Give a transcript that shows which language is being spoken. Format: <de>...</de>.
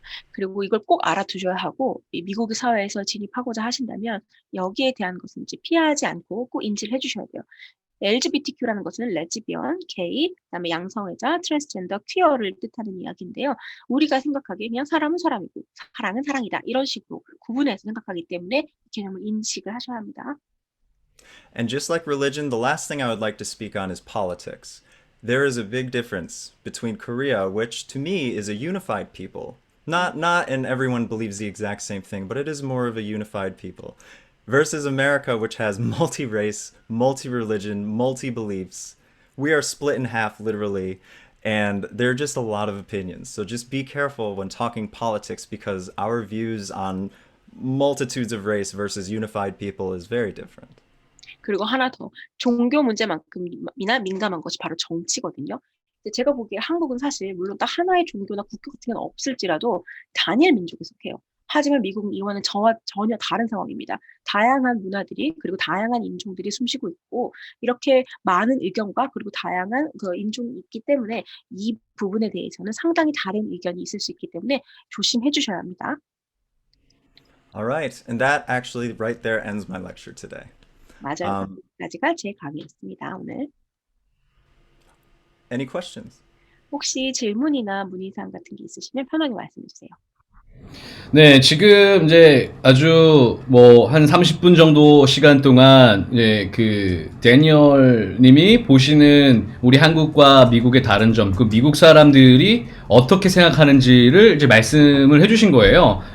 <ko>그리고 이걸 꼭 알아두셔야 하고 이 미국 사회에서 진입하고자 하신다면 여기에 대한 것은 이제 피하지 않고 꼭 인지를 해주셔야 돼요. LGBTQ라는 것은 레즈비언, 게이, 그다음에 양성애자, 트랜스젠더, 퀴어를 뜻하는 이야기인데요. 우리가 생각하기에 그냥 사람은 사람이고 사랑은 사랑이다 이런 식으로 구분해서 생각하기 때문에 이 개념을 인식을 하셔야 합니다.</ko> <en>And just like religion, the last thing I would like to speak on is politics. There is a big difference between Korea, which to me is a unified people. Not and everyone believes the exact same thing, but it is more of a unified people. Versus America, which has multi-race, multi-religion, multi-beliefs. We are split in half, literally, and there are just a lot of opinions. So just be careful when talking politics because our views on multitudes of race versus unified people is very different.</en> <ko>그리고 하나 더, 종교 문제만큼이나 민감한 것이 바로 정치거든요. 제가 보기에 한국은 사실 물론 딱 하나의 종교나 국교 같은 건 없을지라도 단일 민족에 속해요. 하지만 미국 이거는 저와 전혀 다른 상황입니다. 다양한 문화들이 그리고 다양한 인종들이 숨쉬고 있고 이렇게 많은 의견과 그리고 다양한 그 인종이 있기 때문에 이 부분에 대해서는 상당히 다른 의견이 있을 수 있기 때문에 조심해 주셔야 합니다.</ko> <en>All right, and that actually right there ends my lecture today.</en> <ko>맞아요. Um, 여기까지가 제 강의였습니다, 오늘.</ko> <en>any questions?</en> <ko>혹시 질문이나 문의사항 같은 게 있으시면 편하게 말씀해 주세요. 네, 지금 이제 아주 뭐 한 30분 정도 시간 동안 이제 그 데니얼 님이 보시는 우리 한국과 미국의 다른 점, 그 미국 사람들이 어떻게 생각하는지를 이제 말씀을 해주신 거예요.</ko>